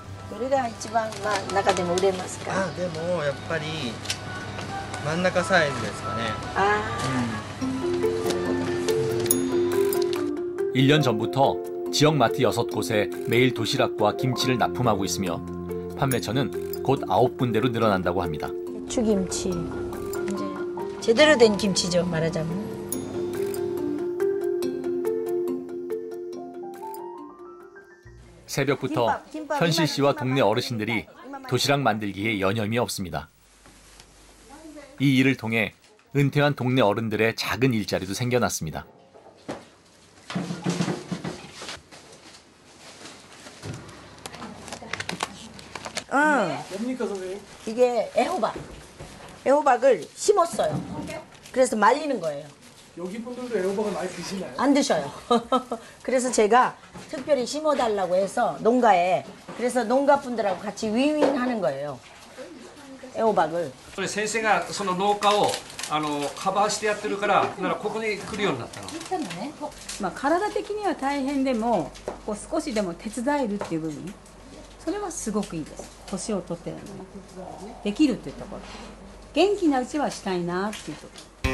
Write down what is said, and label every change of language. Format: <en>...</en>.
<ja>どれが一番中でも売れますか？でもやっぱり真ん中サイズですかね。</ja> <ko>1년 전부터 지역 마트 6곳에 매일 도시락과 김치를 납품하고 있으며 판매처는 곧 9군데로 늘어난다고 합니다. 배추김치, 이제 제대로 된 김치죠, 말하자면. 새벽부터 현실 씨와 동네 어르신들이 도시락 만들기에 여념이 없습니다. 이 일을 통해 은퇴한 동네 어른들의 작은 일자리도 생겨났습니다. 뭡니까, 선생님? 이게 애호박. 애호박을 심었어요. 그래서 말리는 거예요. 여기 분들도 애호박을 많이 드시나요? 안 드셔요. 그래서 제가 특별히 심어달라고 해서 농가에, 그래서 농가 분들하고 같이 윈윈하는 거예요. 애호박을.</ko> <ja>これ先生がその農家をカバーしてやってるからならここに来るようになったの。まあ体的には大変でもこう少しでも手伝えるっていう部分、それはすごくいいです。年を取ってるのにできるっていうところ、元気なうちはしたいなっていうところ。</ja>